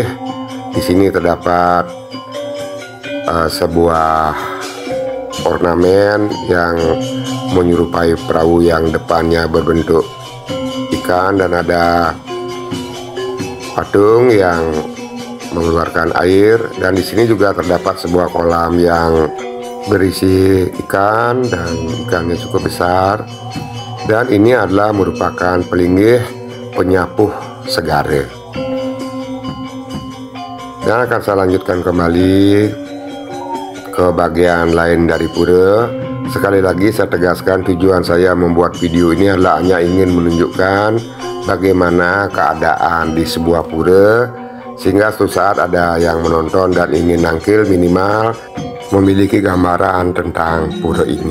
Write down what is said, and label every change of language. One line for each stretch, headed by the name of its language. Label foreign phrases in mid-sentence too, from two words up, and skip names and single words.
Indonesian: Di sini terdapat sebuah ornamen yang menyerupai perahu yang depannya berbentuk ikan, dan ada patung yang mengeluarkan air. Dan di sini juga terdapat sebuah kolam yang berisi ikan, dan ikannya cukup besar. Dan ini adalah merupakan pelinggih penyapuh segara. Dan akan saya lanjutkan kembali ke bagian lain dari pura. Sekali lagi saya tegaskan, tujuan saya membuat video ini adalah hanya ingin menunjukkan bagaimana keadaan di sebuah pura, sehingga suatu saat ada yang menonton dan ingin nangkil, minimal memiliki gambaran tentang pura ini.